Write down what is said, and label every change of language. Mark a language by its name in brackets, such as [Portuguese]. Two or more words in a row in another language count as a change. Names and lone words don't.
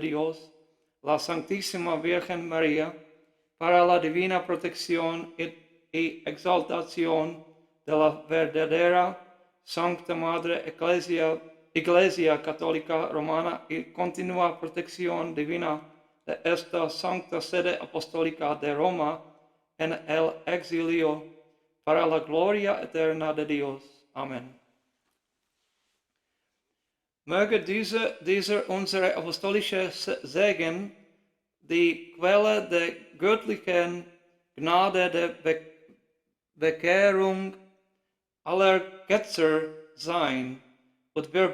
[Spanish] Dios, la Santísima Virgen María, para la divina protección y exaltación de la verdadera Santa Madre Iglesia Católica Romana y continua protección divina de esta Santa Sede Apostolica de Roma en el exilio, para la gloria eterna de Dios. Amen. [German] Möge dieser unsere apostolische Segen, die Quelle der göttlichen Gnade der Bekehrung aller Ketzer sein, und wir